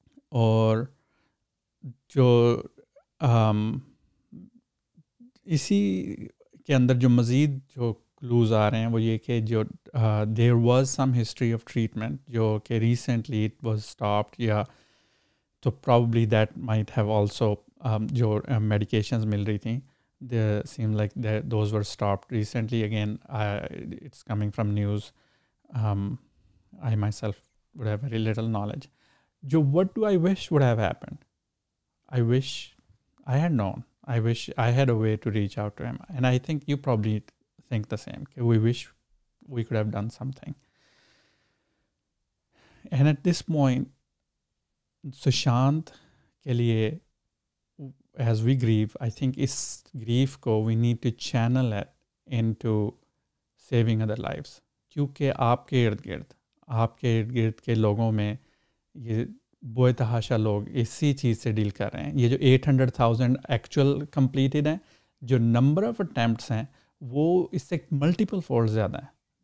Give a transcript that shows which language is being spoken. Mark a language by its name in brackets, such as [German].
[Urdu] اور جو اسی کے اندر جو مزید جو کلوز آ رہے ہیں وہ یہ کہ جو [English] there was some history of treatment [Urdu] جو کہ [English] recently it was stopped, [Urdu] یا تو [English] probably that might have also, [Urdu] جو میڈیکیشنز مل رہی تھیں, [English] they seem like those were stopped recently. Again, it's coming from news. I myself would have very little knowledge. What do I wish would have happened? I wish I had known. I wish I had a way to reach out to him. And I think you probably think the same. We wish we could have done something. And at this point, Sushant [Urdu] کے لیے [English] as we grieve, I think [Urdu] اس grief کو [English] we need to channel it into saving other lives, [Urdu] کیونکہ آپ کے ارد گرد کے لوگوں میں یہ بے تحاشا لوگ اسی چیز سے ڈیل کر رہے ہیں. یہ جو 800,000 [English] actual completed [Urdu] ہیں, جو [English] number of attempts [Urdu] ہیں وہ اس سے [English] multiple fold [Urdu] زیادہ ہیں.